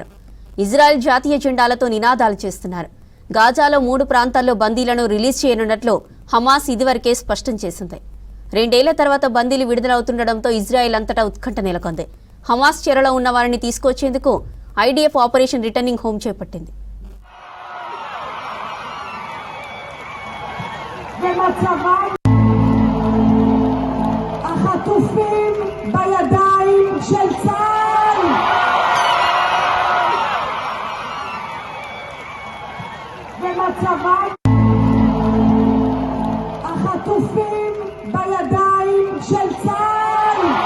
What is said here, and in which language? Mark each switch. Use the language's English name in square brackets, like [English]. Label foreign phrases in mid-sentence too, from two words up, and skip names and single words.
[Telugu] ఇజ్రాయెల్ జాతీయ జెండాలతో నినాదాలు చేస్తున్నారు. గాజాలో 3 ప్రాంతాల్లో బందీలను రిలీజ్ చేయనున్నట్లు హమాస్ ఇదివరకే స్పష్టం చేసింది. 2 ఏళ్ల తర్వాత బందీలు విడుదలవుతుండటంతో ఇజ్రాయెల్ అంతటా ఉత్కంఠ నెలకొంది. హమాస్ చెరలో ఉన్న వారిని తీసుకొచ్చేందుకు ఐడిఎఫ్ ఆపరేషన్ రిటర్నింగ్ హోమ్ చేపట్టింది. [Hebrew] החטופים בידיים של צה"ל. במצבם החטופים בידיים של צה"ל.